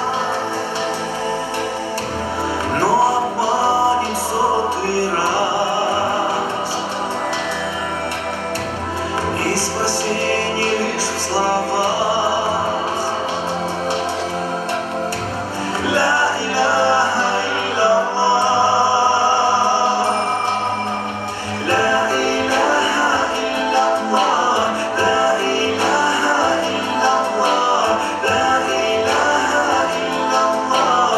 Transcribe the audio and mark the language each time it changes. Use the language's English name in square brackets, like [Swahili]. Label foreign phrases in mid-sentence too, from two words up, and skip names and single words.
[Russian] но обманет сотый раз. И спасение лишь в словах. [Arabic] لا إله إلا الله لا إله إلا الله لا إله إلا الله لا إله إلا الله